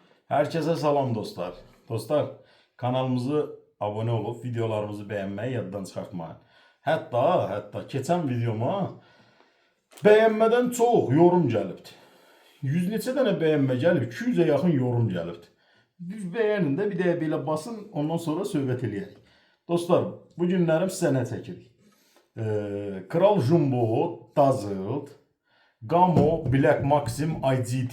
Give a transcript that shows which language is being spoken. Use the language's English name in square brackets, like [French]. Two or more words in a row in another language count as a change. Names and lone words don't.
[Turkish] Herkese salam dostlar. Dostlar, kanalımızı abone olup videolarımızı beğenmeyi [Azerbaijani] yaddan çıxartmayın. Hətta keçən videoma bəyənmədən çox yorum gəlibdi. 100 neçə dənə bəyənmə gəlib, 200-ə yaxın yorum gəlibdi. Düz bəyənin də bir də belə basın, ondan sonra söhbət eləyək. Dostlar, bu günlərim sizə nə çəkirik? Kral Jumbo, Dazzled, Gamo, Black Maxim, IGT.